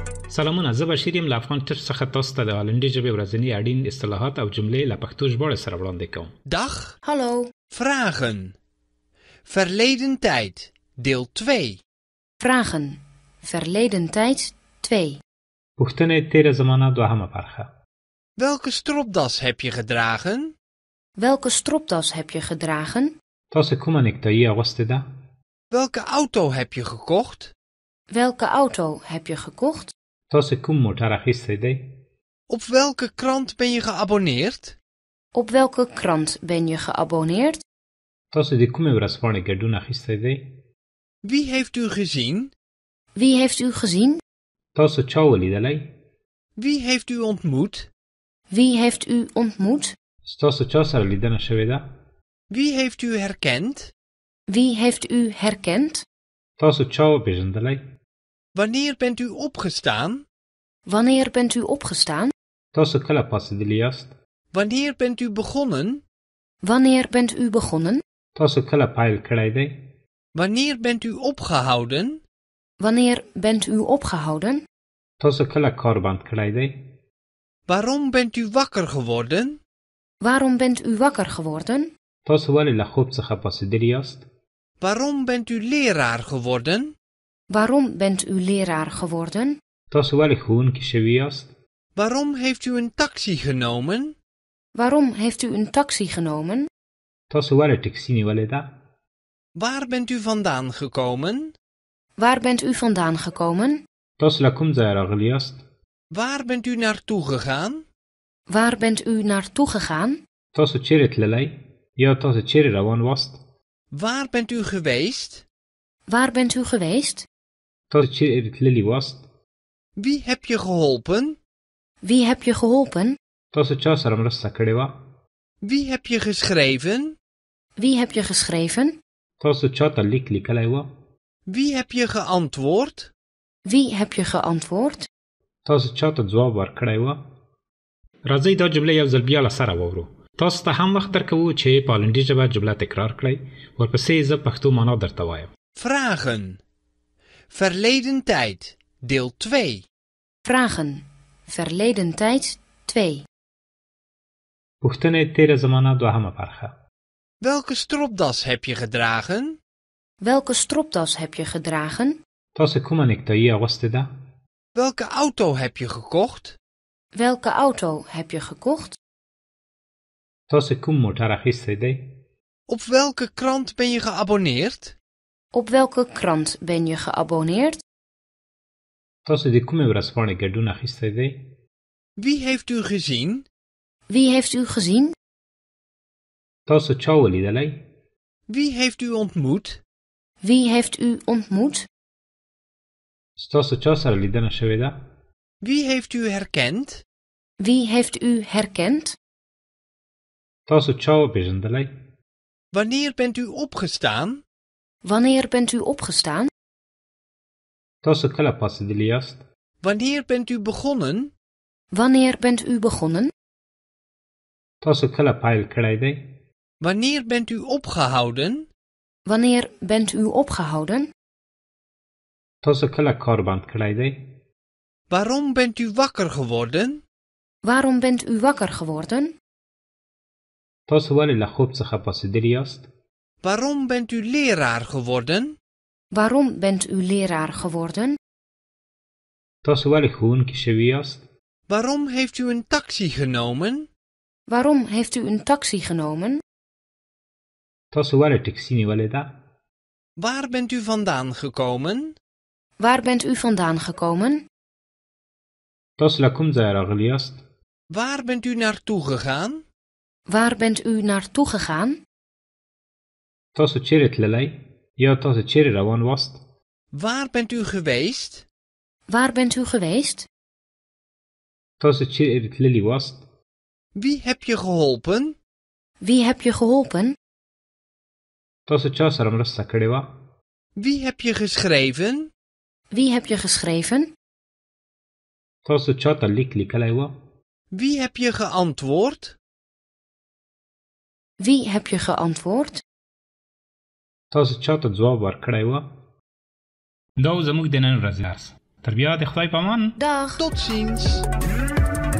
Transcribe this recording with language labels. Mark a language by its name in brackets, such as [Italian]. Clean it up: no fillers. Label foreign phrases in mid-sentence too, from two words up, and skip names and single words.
[Pashto] سلامونه، زه بشیر یم له افغان ټچ څخه تاسو ته د هالندي ژبې ورځني اړین اصطلاحات او جملې له پښتو ژباړې سره وړاندې کوم. [Dutch] Dag. Hallo. Vragen. Verleden tijd. Deel 2. Vragen. Verleden tijd 2. [Pashto] پوښتنې تیره زمانه دوهمه برخه. [Dutch] Welke stropdas heb je gedragen? Welke stropdas heb je gedragen? [Pashto] تاسو کومه نیکتایي اغوستې ده؟ [Dutch] Welke auto heb je gekocht? Welke auto heb je gekocht? [Pashto] تاسو کوم موټر اخیستی دی؟ [Dutch] Op welke krant ben je geabonneerd? Op welke krant ben je geabonneerd? [Pashto] تاسو د کومې ورځپاڼې ګډون اخیستی دی؟ [Dutch] Wie heeft u gezien? Wie heeft u gezien? [Pashto] تاسو چا ولیدلی؟ [Dutch] Wie heeft u ontmoet? Wie heeft u ontmoet? [Pashto] ستاسو چا سره لیدنه شوې ده؟ [Dutch] Wie heeft u herkend? Wie heeft u herkend? [Pashto] تاسو چا وپېژندلی؟ [Dutch] Wanneer bent u opgestaan? Wanneer bent u opgestaan? [Pashto] تاسو کله پاڅېدلی یاست؟ [Dutch] Wanneer bent u begonnen? Wanneer bent u begonnen? [Pashto] تاسو کله پیل کړی دی؟ [Dutch] Wanneer bent u opgehouden? Wanneer bent u opgehouden? [Pashto] تاسو کله کار بند کړی دی؟ [Dutch] Waarom bent u wakker geworden? Waarom bent u wakker geworden? [Pashto] تاسو ولې له خوب څخه پاڅېدلی یاست؟ [Dutch] Waarom bent u leraar geworden? Waarom bent u leraar geworden? [Pashto] تاسو ولې ښوونکي شوي یاست؟ [Dutch] Waarom heeft u een taxi genomen? Waarom heeft u een taxi genomen? [Pashto] تاسو ولې ټکسي نیولې ده؟ [Dutch] Waar bent u vandaan gekomen? Waar bent u vandaan gekomen? [Pashto] تاسو له کوم ځایه راغلي یاست؟ [Dutch] Waar bent u naartoe gegaan? Waar bent u naartoe gegaan? [Pashto] تاسو چیرې تللی یا تاسو چیرې روان واست؟ [Dutch] Waar bent u geweest? Waar bent u geweest? [Pashto] تاسو چیرې تللی واست؟ [Dutch] Wie heb je geholpen? Wie heb je geholpen? [Pashto] تاسو چا سره مرسته کړې وه؟ [Dutch] Wie heb je geschreven? Wie heb je geschreven? [Pashto] تاسو چا ته لیک لیکلی وه؟ [Dutch] Wie heb je geantwoord? Wie heb je geantwoord? [Pashto] تاسو چا ته ځواب ورکړی وه؟ راځئ دا جمله یو ځل بیا له سره واورو. تاسو ته هم وخت درکوو چې په هالندي ژبه جمله تکرار کړئ. ورپسې زه پښتو معنا درته وایم. [Dutch] Vragen. Verleden tijd. Deel 2. Vragen. Verleden tijd 2. [Pashto] پوښتنې تیره زمانه دوهمه برخه. [Dutch] Welke stropdas heb je gedragen? Welke stropdas heb je gedragen? [Pashto] تاسو کومه نیکتایي اغوستې ده؟ [Dutch] Welke auto heb je gekocht? Welke auto heb je gekocht? [Pashto] تاسو کوم موټر اخیستی دی؟ [Dutch] Op welke krant ben je geabonneerd? Op welke krant ben je geabonneerd? [Pashto] تاسو د کومې ورځپاڼې ګډون اخیستی دی؟ [Dutch] Wie heeft u gezien? Wie heeft u gezien? [Pashto] تاسو چا ولیدلی؟ [Dutch] Wie heeft u ontmoet? Wie heeft u ontmoet? [Pashto] ستاسو چا سره لیدنه شوې ده؟ [Dutch] Wie heeft u herkend? Wie heeft u herkend? [Pashto] تاسو چا وپېژندلی؟ [Dutch] Wanneer bent u opgestaan? Wanneer bent u opgestaan? [Pashto] تاسو کله پاڅېدلی یاست؟ [Dutch] Wanneer bent u begonnen? Wanneer bent u begonnen? [Pashto] تاسو کله پیل کړی دی؟ [Dutch] Wanneer bent u opgehouden? Wanneer bent u opgehouden? [Pashto] تاسو کله کار بند کړی دی؟ [Dutch] Waarom bent u wakker geworden? Waarom bent u wakker geworden? [Pashto] تاسو ولې له خوب څخه پاڅېدلی یاست؟ [Dutch] Waarom bent u leraar geworden? Waarom bent u leraar geworden? [Pashto] تاسو ولې ښوونکي شوي یاست؟ [Dutch] Waarom heeft u een taxi genomen? Waarom heeft u een taxi genomen? [Pashto] تاسو ولې ټکسي نیولې ده؟ [Dutch] Waar bent u vandaan gekomen? Waar bent u vandaan gekomen? [Pashto] تاسو له کوم ځایه راغلي یاست؟ [Dutch] Waar bent u naartoe gegaan? Waar bent u naartoe gegaan? [Pashto] تاسو چیرې تللی یا تاسو چیرې روان واست؟ [Dutch] Waar bent u geweest? Waar bent u geweest? [Pashto] تاسو چیرې تللی واست؟ [Dutch] Wie heb je geholpen? Wie heb je geholpen? [Pashto] تاسو چا سره مرسته کړې وه؟ [Dutch] Wie heb je geschreven? Wie heb je geschreven? [Pashto] تاسو چا ته لیک لیکلی وه؟ [Dutch] Wie heb je geantwoord? Wie heb je geantwoord? [Pashto] تاسو چا ته ځواب ورکړی وه؟ دا زموږ د نن ورځې درس. تر بیا د خدای په امان. [Dutch] Dag. Tot ziens.